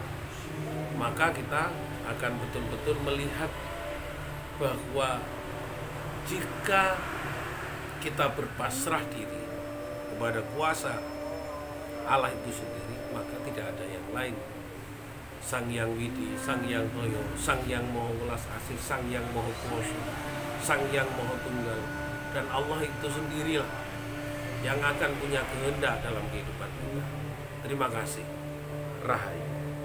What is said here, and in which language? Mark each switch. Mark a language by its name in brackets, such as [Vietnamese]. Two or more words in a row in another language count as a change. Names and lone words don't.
[Indonesian] Maka kita akan betul-betul melihat bahwa jika kita berpasrah diri kepada kuasa Allah itu sendiri, maka tidak ada yang lain. Sang Yang Widi, Sang Yang Toyo, Sang Yang Maha Welas Asih, Sang Yang Maha Kuwasa, Sang Yang Maha Tunggal. Dan Allah itu sendirilah yang akan punya kehendak dalam kehidupan kita. Terima kasih. Rahayu.